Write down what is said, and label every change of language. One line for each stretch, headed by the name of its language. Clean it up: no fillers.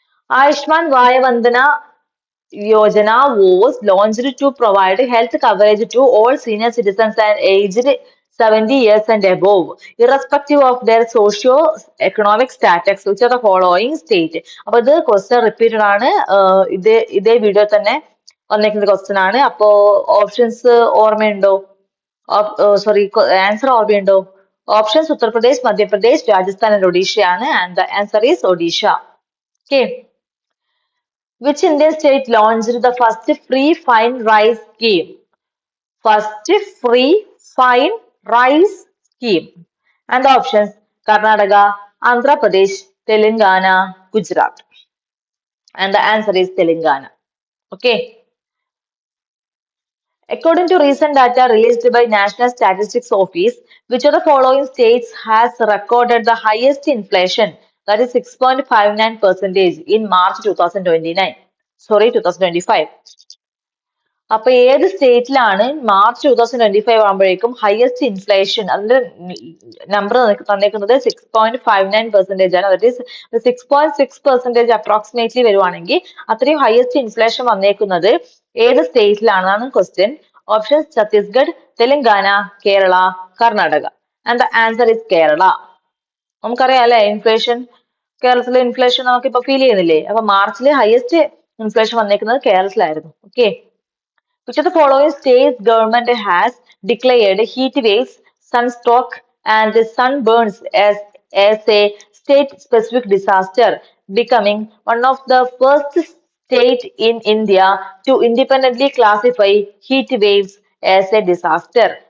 English: Ayushman Vayavandana Yojana was launched to provide health coverage to all senior citizens and aged 70 years and above, irrespective of their socio-economic status, which are the following state.
Malayalam: അപ്പോൾ ഇത് question repeated ആണ്. ഇതേ video തന്നെ വന്നേക്കുന്ന question ആണ്. അപ്പോ options ഓർമ്മയുണ്ടോ? Sorry, answer ഓർമ്മയുണ്ടോ? Options Uttar Pradesh, Madhya Pradesh, Rajasthan and ഒഡീഷയാണ്.
English: And the answer is Odisha. Okay. Which Indian state launched the first free fine rice scheme? First free fine rice scheme. And the options Karnataka, Andhra Pradesh, Telangana, Gujarat. And the answer is Telangana. Okay. According to recent data released by National Statistics Office, which of the following states has recorded the highest inflation, that is 6.59% in March 2029? Sorry, 2025.
Malayalam: അപ്പൊ ഏത് സ്റ്റേറ്റിലാണ് March 2025 ആകുമ്പോഴേക്കും highest inflation, അതിന്റെ number തന്നേക്കുന്നത് 6.59% ആണ്.
English: that is
Malayalam: 6.6% approximately വരുവാണെങ്കിൽ അത്രയും highest inflation വന്നേക്കുന്നത് ഏത് സ്റ്റേറ്റിലാണെന്നാണ് question. Option Chhattisgarh, Telangana, Kerala, Karnataka.
English: And the answer is Kerala.
Malayalam: നമുക്കറിയാം അല്ലെ, ഇൻഫ്ലേഷൻ കേരളത്തിലെ ഇൻഫ്ലേഷൻ നമുക്കിപ്പോ ഫീൽ ചെയ്യുന്നില്ലേ? അപ്പൊ മാർച്ചിലെ ഹയസ്റ്റ് ഇൻഫ്ലേഷൻ വന്നേക്കുന്നത് കേരളത്തിലായിരുന്നു.
English: Okay. Which of the following states government has declared heat waves, sunstroke, and sunburns as a state-specific disaster, becoming one of the first state in India to independently classify heat waves as a disaster?